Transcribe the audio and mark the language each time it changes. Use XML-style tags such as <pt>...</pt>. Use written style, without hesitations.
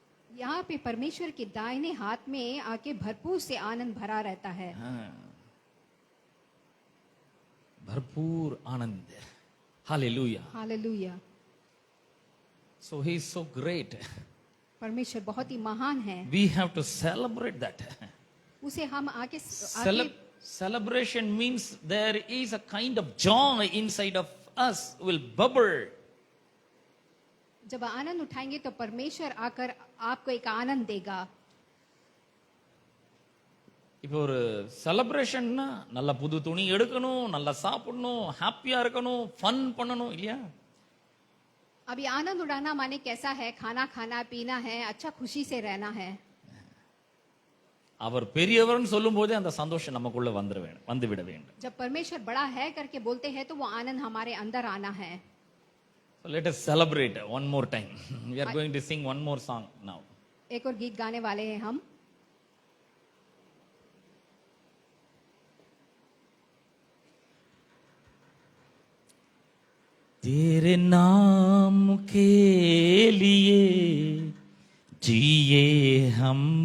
<hi>यहाँ पे परमेश्वर के दाहिने हाथ में आके भरपूर से आनंद भरा रहता है। भरपूर आनंद। Hallelujah. Hallelujah.</hi> <en>So he is so great.</en> <hi>परमेश्वर बहुत ही महान है,</hi> <en>We have to celebrate that.</en> <hi>उसे हम आके</hi> <en>Celebration means there is a kind of joy inside of us will bubble.</en> <hi>जब आनंद उठाएंगे तो परमेश्वर आकर आपको एक आनंद देगा।</hi> <ta>இப்போ ஒரு செலிப்ரேஷன்னா நல்ல புது துணி எடுக்கணும், நல்லா சாப்பிடணும், ஹாப்பியா இருக்கணும், ஃபன் பண்ணணும் இல்லையா?</ta> <hi>अभी आनंद उड़ाना माने कैसा है? खाना खाना, पीना है, अच्छा खुशी से रहना है।</hi> <ta>அவர் பெரியவர்னு சொல்லும் போதே அந்த சந்தோஷம் நமக்குள்ள வந்துவிட வேண்டும்.</ta> <hi>जब परमेश्वर बड़ा है करके बोलते हैं तो वो आनंद हमारे अंदर आना है.</hi> <en>So let us celebrate one more time. We are going to sing one more song now.</en> <hi>एक और गीत गाने वाले हैं हम. तेरे नाम के लिए जिए हम,</hi>